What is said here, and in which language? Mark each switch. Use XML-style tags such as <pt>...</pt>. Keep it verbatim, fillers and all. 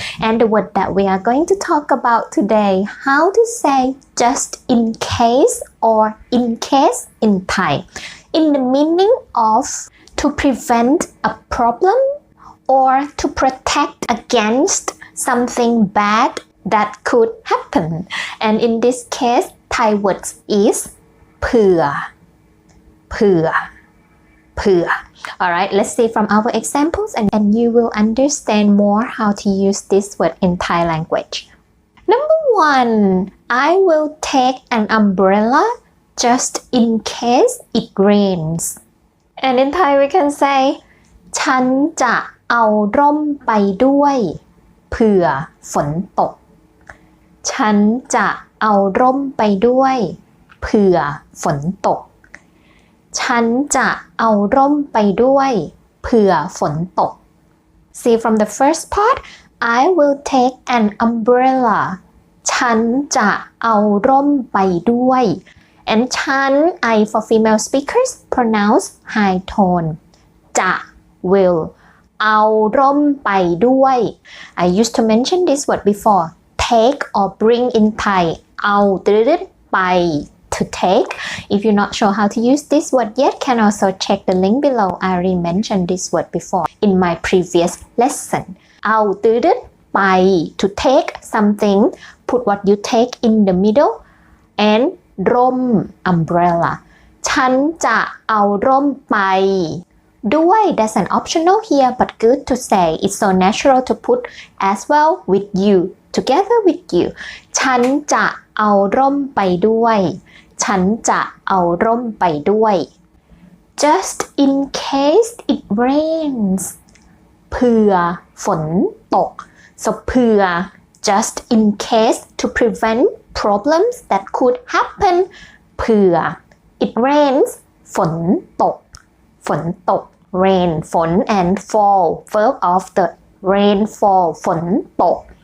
<en>And the word that we are going to talk about today, how to say just in case or in case in Thai in the meaning of to prevent a problem or to protect against something bad that could happen. And in this case, Thai words is เผื่อ เผื่อ เผื่อ. Alright, let's see from our examples and, and you will understand more how to use this word in Thai language. Number one, I will take an umbrella just in case it rains.</en> <th>And in Thai we can say ฉันจะเอาร่มไปด้วยเผื่อฝนตก ฉันจะเอาร่มไปด้วยเผื่อฝนตก ฉันจะเอาร่มไปด้วยเผื่อฝนตก</th> <en>See from the first part, I will take an umbrella.</en> <th>ฉันจะเอาร่มไปด้วย</th> <en>And chan, I for female speakers, pronounce high tone. Ja will.</en> <th>เอาร่มไปด้วย</th> <en>I used to mention this word before. Take or bring in Thai. เอาไป to take. If you're not sure how to use this word yet, can also check the link below. I already mentioned this word before in my previous lesson. เอาไป to take something. Put what you take in the middle andร่ม umbrella</en> <th>ฉันจะเอาร่มไปด้วย</th> <en>That's an optional here but good to say. It's so natural to put as well with you together with you.</en> <th>ฉันจะเอาร่มไปด้วย ฉันจะเอาร่มไปด้วย</th> <en>Just in case it rains.</en> <th>เผื่อฝนตก</th> <en>So เผื่อ just in case to prevent problems that could happen เผื่อ it rains ฝนตก ฝนตก rain ฝน and fall verb of the rain fall ฝนตก</en>